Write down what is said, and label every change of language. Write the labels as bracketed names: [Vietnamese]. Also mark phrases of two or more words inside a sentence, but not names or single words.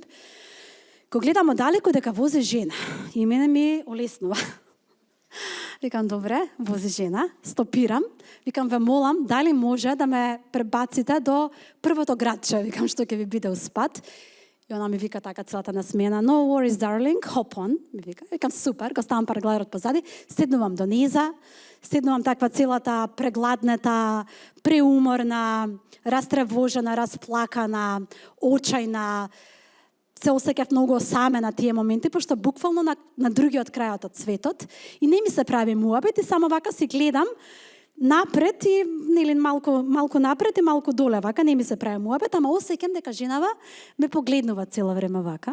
[Macedonian] Кога гледам оддалеку дека вози жена, и мене ми олеснува. Викам, добре, вози жена, стопирам, викам, ве молам, дали може да ме пребаците до првото градче, викам, што ќе ви биде успат. И она ми вика така целата насмена, [English] no worries, darling, hop on, [Macedonian] ми вика. Викам, супер, го ставам параглайдерот позади, седнувам до низа, седнувам таква целата прегладнета, преуморна, растревожена, расплакана, очајна, се осеќав многу осаме на тие моменти, пошто буквално на другиот крајот од светот и не ми се прави муабет и само вака си гледам напред и нели малку напред и малку доле вака, не ми се прави муабет, ама осеќам дека женава ме погледнува цело време вака.